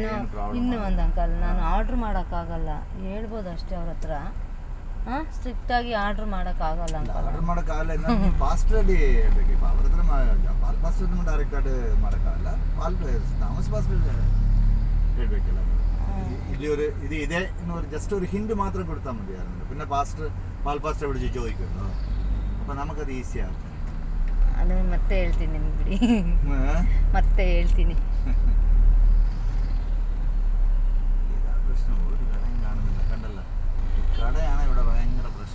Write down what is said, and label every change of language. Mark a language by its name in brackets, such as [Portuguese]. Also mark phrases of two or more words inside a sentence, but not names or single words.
[Kannada] ಇನ್ನೂ ಒಂದು ಅಂಕಲ್, ನಾನು ಆರ್ಡ್ರ್ ಮಾಡೋಕ್ಕಾಗಲ್ಲ, ಹೇಳ್ಬೋದು ಅಷ್ಟೇ ಅವ್ರ ಹತ್ರ. ಹಾಂ, ಸ್ಟ್ರಿಕ್ಟಾಗಿ ಆರ್ಡ್ರ್ ಮಾಡೋಕ್ಕಾಗಲ್ಲ ಅಂಕಲ್. ಆರ್ಡರ್ ಮಾಡೋಕ್ಕಾಗಲ್ಲ, ಪಾಸ್ಟ್ರಲ್ಲಿ ಹೇಳ್ಬೇಕು. ಅವ್ರ ಹತ್ರ ಪಾಲ್ ಪಾಸ್ಟರ್ ಡೈರೆಕ್ಟ್ ಮಾಡೋಕ್ಕಾಗಲ್ಲ. ಥಾಮಸ್ ಪಾಸ್ಟರ್ ಹೇಳ್ಬೇಕಲ್ಲ. [Malayalam] ഇത് ഇതേ ജസ്റ്റ് ഒരു ഹിന്റ് മാത്രം കൊടുത്താൽ മതിയായിരുന്നു. പിന്നെ പാൽ പാസ്റ്റർ വിളിച്ച് ചോദിക്കുന്നു. അപ്പം നമുക്കത് ഈസിയാകും. [Kannada] അത് ಮತ್ತೆ ಹೇಳ್ತೀನಿ ನಿಮ್ಗೆ ಬಿಡಿ, ಮತ್ತೆ ಹೇಳ್ತೀನಿ. [Malayalam] പ്രശ്നം ഒരു കടയും കാണുന്നില്ല, കണ്ടല്ലോ. കടയാണ് ഇവിടെ ഭയങ്കര പ്രശ്നം.